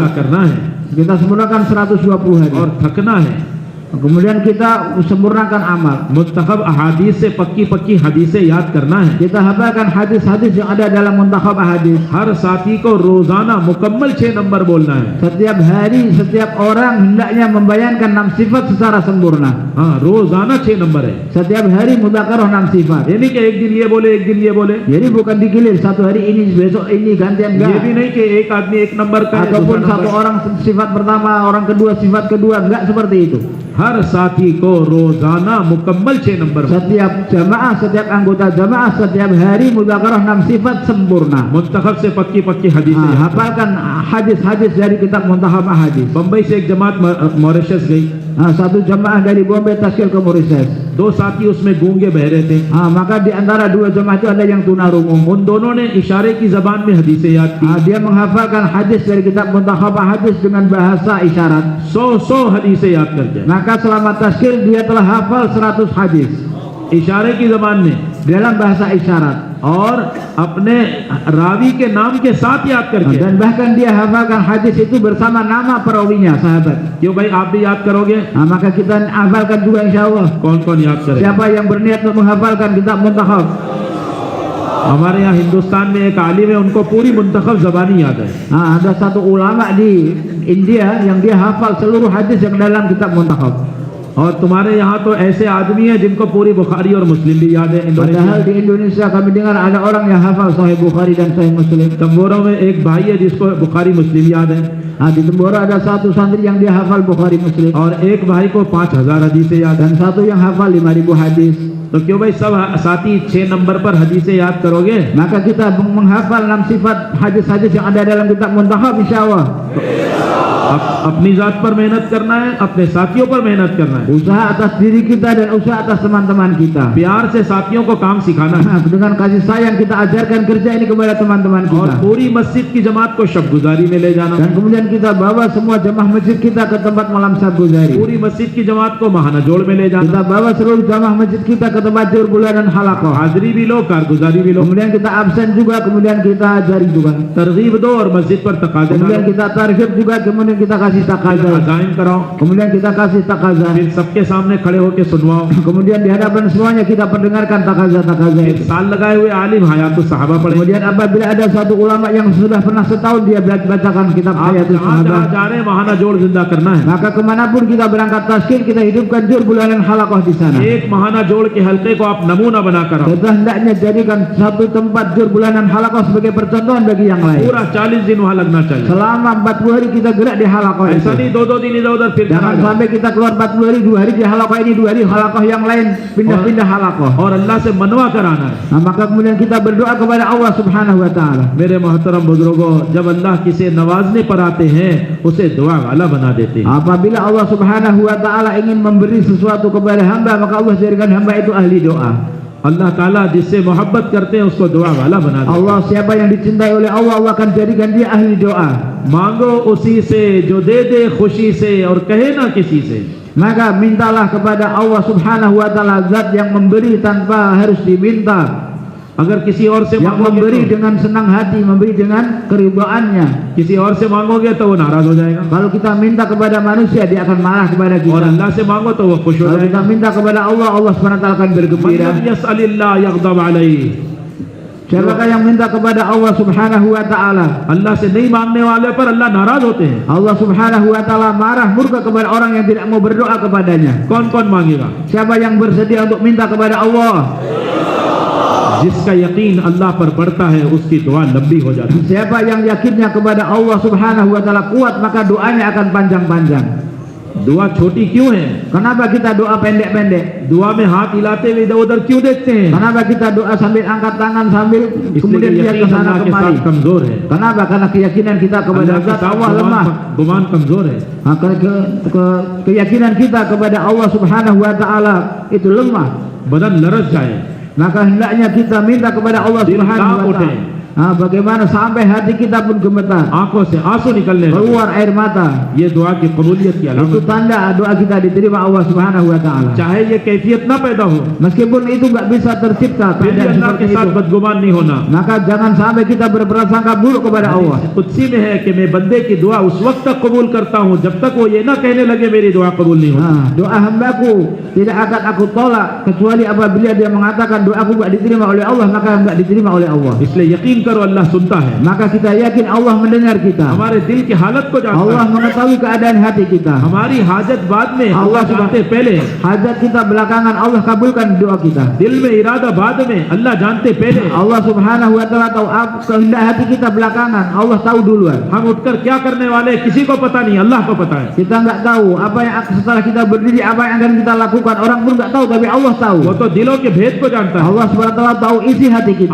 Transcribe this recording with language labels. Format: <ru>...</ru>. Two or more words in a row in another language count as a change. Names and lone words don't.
<hi>पूरा करना है</hi> <id>Kita sempurnakan 120 hari.</id> <hi>और थकना है।</hi> <id>Kemudian kita sempurnakan amal.</id> <hi>मुंतखब अहादीस से पक्की पक्की हदीसें याद करना है।</hi> <id>Kita hafalkan hadis-hadis yang ada dalam muntakhab ahadis.</id> <hi>हर साथी को रोजाना मुकम्मल 6 नंबर बोलना है।</hi> <id>Setiap hari setiap orang hendaknya membayankan 6 sifat secara sempurna.</id> <hi>हाँ, रोजाना 6 नंबर है।</hi> <id>Setiap hari mudzakarah 6 sifat.</id> <hi>ये नहीं कि एक दिन ये बोले एक दिन ये बोले,</hi> <id>Jadi bukan digilir satu hari ini besok ini gantian</id> <hi>ये भी</hi> <id>enggak.</id> <hi>नहीं कि एक आदमी एक नंबर का है,</hi> <id>Ataupun</id> <hi>दूसरा</hi> <id>satu</id> <hi>नंबर।</hi> <id>orang sifat pertama, orang kedua sifat kedua, enggak seperti itu.</id> <hi>हर साथी को रोजाना मुकम्मल 6 नंबर।</hi> <id>Setiap jamaah, setiap anggota jamaah setiap hari mudzakarah 6 sifat sempurna.</id> <hi>मुंतखब से पक्की पक्की हदीसें याद।</hi> <id>Hafalkan hadis-hadis dari kitab muntakhab ahadis.</id> <hi>बम्बई से एक जमात मॉरिशस गई,</hi> <id>Satu jamaah dari Bombay Taskil ke Mauritius.</id> <hi>2 साथी उसमें गूंगे बहरे थे।</hi> <id>Maka di antara dua jamaah itu ada yang tunarungu.</id> <hi>उन दोनों ने इशारे की जबान में हदीसें याद की।</hi> <id>Dia menghafalkan hadis dari kitab muntakhab ahadis dengan bahasa isyarat.</id> <hi>100 हदीसें याद करके</hi> <id>Maka selama taskil dia telah hafal 100 hadis</id> <hi>इशारे की जबान में</hi> <id>dalam bahasa isyarat.</id> <hi>और अपने रावी के नाम के साथ याद करके।</hi> <id>Dan bahkan dia hafalkan hadis itu bersama nama perawinya, sahabat.</id> <hi>क्यों भाई आप भी याद करोगे?</hi> <id>Maka kita hafalkan juga</id> <ar>إن شاء الله.</ar> <hi>कौन कौन याद करेगा?</hi> <id>Siapa yang berniat untuk menghafalkan kitab muntakhab?</id> <hi>हमारे यहाँ हिंदुस्तान में एक आलिम है, उनको पूरी मुंतखब जबानी याद है।</hi> <id>Ada satu ulama di India yang dia hafal seluruh hadis yang dalam kitab muntakhab.</id> <hi>और तुम्हारे यहाँ तो ऐसे आदमी हैं जिनको पूरी बुखारी और मुस्लिम भी याद है। इंडोनेशिया</hi> <id>Padahal di Indonesia kami dengar ada orang yang hafal Sahih Bukhari dan Sahih Muslim.</id> <hi>तंबोरों में एक भाई है जिसको बुखारी मुस्लिम याद है,</hi> <id>Di Temboro ada satu santri yang dia hafal Bukhari Muslim</id> <hi>और एक भाई को 5000 हदीसें याद है।</hi> <id>dan satu yang hafal 5000 hadis.</id> <hi>तो क्यों भाई सब साथी 6 नंबर पर हदीसें याद करोगे?</hi> <id>Maka kita menghafal 6 sifat hadis-hadis yang ada dalam kitab muntakhab insyaallah.</id> <hi>अपनी जात पर मेहनत करना है, अपने साथियों पर मेहनत करना है,</hi> <id>Usaha atas diri kita dan usaha atas teman-teman kita.</id> <hi>प्यार से साथियों को काम सिखाना है,</hi> <id>Dengan kasih sayang kita ajarkan kerja ini kepada teman-teman</id> <hi>और</hi> <id>kita.</id> <hi>पूरी मस्जिद की जमात को शब गुजारी में ले जाना,</hi> <id>Dan kemudian kita bawa semua jamaah masjid kita ke tempat malam sabguzari.</id> <hi>पूरी मस्जिद की जमात को महाना जोड़ में ले जाना,</hi> <id>Kita bawa seluruh jamaah masjid kita ke tempat jual bulanan halaqah.</id> <hi>हाजिरी भी लो कारगुजारी भी लो,</hi> <id>Kemudian kita absen juga, kemudian kita ajari juga.</id> <hi>तरगीब दो और मस्जिद पर तकाज़े</hi> <id>Kemudian</id> <hi>डालो,</hi> <id>kita targhib juga, kemudian kita kasih takaza.</id> <hi>अज़ाइन कराओ,</hi> <id>Kemudian kita kasih takaza.</id> <hi>फिर सबके सामने खड़े होकर सुनवाओ।</hi> <id>Kemudian di hadapan semuanya kita perdengarkan takaza-takaza</id> <hi>एक</hi> <id>itu.</id> <hi>साल लगाए हुए आलिम हयातुस सहाबा पढ़े।</hi> <id>Kemudian apabila ada satu ulama yang sudah pernah setahun dia bacakan kitab</id> <hi>आप</hi> <id>Hayatus</id> <hi>जहाँ</hi> <id>Sahabah,</id> <hi>जहाँ जा रहे हैं महाना जोड़ जिंदा करना है।</hi> <id>maka kemanapun kita berangkat taskil kita hidupkan jur bulanan halaqah di sana.</id> <hi>एक महाना जोड़ के हल्के को आप नमूना बना कर आओ।</hi> <id>Kita hendaknya jadikan satu tempat jur bulanan halaqah sebagai percontohan bagi yang lain.</id> <hi>पूरा 40 दिन वहाँ लगना चाहिए।</hi> <id>Selama 40 hari kita gerak di halaqah itu.</id> <hi>ऐसा नहीं 2-2 दिन इधर उधर फिर</hi> <id>Jangan sampai kita keluar 40 hari, 2 hari di halaqah ini, 2 hari halaqah yang lain, pindah-pindah halaqah.</id> <hi>और अल्लाह से मनवा कराना है।</hi> <id>Maka kemudian kita berdoa kepada Allah</id> <ar>سبحانه وتعالى.</ar> <hi>मेरे मोहतरम बुजुर्गों, जब अल्लाह किसे नवाजने पर आते हैं उसे दुआ वाला बना देते हैं।</hi> <id>Apabila Allah</id> <ar>سبحانه وتعالى</ar> <id>ingin memberi sesuatu kepada hamba, maka Allah jadikan hamba itu ahli doa.</id> <hi>अल्लाह ताला जिससे मोहब्बत करते हैं उसको दुआ वाला बना देते हैं।</hi> <id>Allah siapa yang dicintai oleh Allah, Allah akan jadikan dia ahli doa.</id> <hi>मांगो उसी से जो दे दे खुशी से और कहे ना किसी से।</hi> <id>Maka mintalah kepada Allah</id> <ar>سبحانه وتعالى,</ar> <id>zat yang memberi tanpa harus diminta,</id> <hi>अगर किसी और से</hi> <id>yang memberi</id> <hi>मांगोगे तो,</hi> <id>dengan senang hati, memberi dengan keridhaannya.</id> <hi>किसी और से मांगोगे तो वो नाराज हो जाएगा,</hi> <id>Kalau kita minta kepada manusia, dia akan marah kepada</id> <hi>और</hi> <id>kita.</id> <hi>अल्लाह से मांगो तो वो खुश हो</hi> <id>Kalau</id> <hi>जाएगा।</hi> <id>kita minta kepada Allah, Allah</id> <ar>سبحانه وتعالى</ar> <id>akan bergembira.</id> <ar>मतलब يسأل الله يغضب عليه.</ar> <id>Siapakah yang minta kepada Allah</id> <ar>سبحانه وتعالى?</ar> <hi>अल्लाह से नहीं मांगने वाले पर अल्लाह नाराज होते हैं।</hi> <id>Allah</id> <ar>سبحانه وتعالى</ar> <id>marah murka kepada orang yang tidak mau berdoa kepadanya.</id> <hi>कौन-कौन मांगेगा?</hi> <id>Siapa yang bersedia untuk minta kepada Allah?</id> <hi>जिसका यकीन अल्लाह पर बढ़ता है उसकी दुआ लंबी हो जाती है।</hi> <id>Siapa yang yakinnya kepada Allah</id> <ar>سبحانه وتعالى</ar> <id>kuat, maka doanya akan panjang-panjang.</id> <hi>दुआ छोटी क्यों है?</hi> <id>Kenapa kita doa pendek-pendek?</id> <hi>दुआ में हाथ हिलाते हुए इधर-उधर क्यों देखते हैं?</hi> <id>Kenapa kita doa sambil angkat tangan sambil kemudian</id> <hi>इसलिए</hi> <id>lihat ke</id> <hi>यकीन</hi> <id>sana</id> <hi>अल्लाह के</hi> <id>kemari?</id> <hi>साथ कमजोर है।</hi> <id>Kenapa? Karena keyakinan kita kepada</id> <hi>अल्लाह के</hi> <id>zat</id> <hi>साथ</hi> <id>Allah lemah.</id> <hi>गुमान कमजोर है।</hi> <id>Keyakinan kita kepada Allah</id> <ar>سبحانه وتعالى</ar> <id>itu lemah.</id> <hi>बदन लरस जाए,</hi> <id>Maka hendaknya kita minta kepada Allah</id> <hi>दिल</hi> <id>Subhanahu</id> <hi>कांप</hi> <id>wa</id> <hi>उठे,</hi> <id>taala. Bagaimana sampai hati kita pun gemetar,</id> <hi>आंखों से आंसू निकलने लगे।</hi> <id>keluar air mata.</id> <hi>ये दुआ की कबूलियत की</hi> <id>Itu</id> <hi>अलामत है।</hi> <id>tanda doa kita diterima Allah</id> <ar>سبحانه وتعالى.</ar> <hi>चाहे ये कैफियत ना पैदा हो,</hi> <id>Meskipun itu nggak bisa tercipta</id> <hi>फिर भी</hi> <id>keadaan</id> <hi>अल्लाह के</hi> <id>seperti</id> <hi>साथ</hi> <id>itu,</id> <hi>बदगुमान नहीं होना।</hi> <id>maka jangan sampai kita berprasangka buruk kepada Allah.</id> <hi>कुदसी में है कि मैं बंदे की दुआ उस वक्त तक कबूल करता हूँ जब तक वो ये ना कहने लगे मेरी दुआ कबूल नहीं होती।</hi> <id>Doa hambaku tidak akan aku tolak kecuali apabila dia mengatakan doaku nggak diterima oleh Allah, maka nggak diterima oleh Allah.</id> <hi>इसलिए यकीन करो अल्लाह सुनता है,</hi> <id>Maka kita yakin Allah mendengar kita.</id> <hi>हमारे दिल की हालत को जानता</hi> <id>Allah</id> <hi>है,</hi> <id>mengetahui keadaan hati kita.</id> <hi>हमारी हाजत बाद में</hi> <id>Allah</id> <hi>अल्लाह जानते पहले,</hi> <id>Hajat kita belakangan Allah kabulkan doa kita.</id> <hi>दिल में इरादा बाद में अल्लाह जानते पहले।</hi> <id>Allah</id> <ar>سبحانه وتعالى</ar> <id>tahu kehendak hati kita belakangan, Allah tahu duluan.</id> <hi>हम उठकर क्या करने वाले हैं, किसी को पता नहीं, अल्लाह को पता है।</hi> <id>Kita nggak tahu apa yang setelah kita berdiri, apa yang akan kita lakukan. Orang pun nggak tahu, tapi Allah tahu.</id> <hi>वो तो दिलों के भेद को जानता है,</hi> <id>Allah</id> <ar>سبحانه وتعالى</ar> <id>tahu isi hati kita.</id>